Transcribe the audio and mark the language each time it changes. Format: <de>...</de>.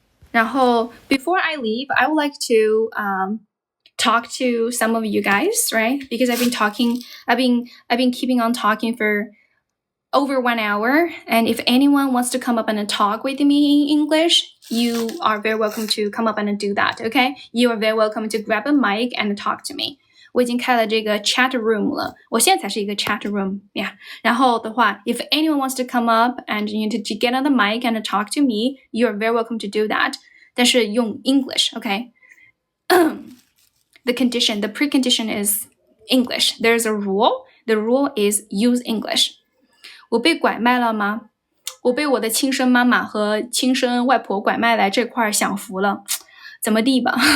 <en>然后 before I leave, I would like to talk to some of you guys, right? Because I've been keeping on talking for over 1 hour, and if anyone wants to come up and talk with me in English, you are very welcome to come up and do that, okay? You are very welcome to grab a mic and talk to me.</en> <zh>我已经开了这个 chat room 了，我现在才是一个 chat room, yeah. 然后的话</zh> <en>if anyone wants to come up and you need to get on the mic and talk to me, you are very welcome to do that.</en> <zh>但是用</zh> <en>English, okay? The precondition is English. There's a rule. The rule is use English.</en> <zh>我被拐卖了吗？我被我的亲生妈妈和亲生外婆拐卖来这块享福了，怎么地吧？</zh>